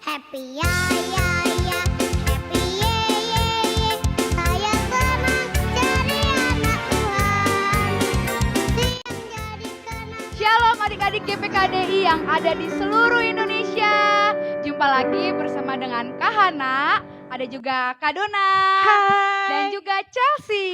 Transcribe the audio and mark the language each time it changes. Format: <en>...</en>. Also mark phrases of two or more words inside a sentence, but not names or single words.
<en>happy ya ya ya, happy ye ye ye.</en> <id>Saya senang jadi anak Tuhan. Siang jadi kenang. Shalom adik-adik GPKDI yang ada di seluruh Indonesia. Jumpa lagi bersama dengan Kak Hana, ada juga Kak Dona, dan juga Chelsea.</id>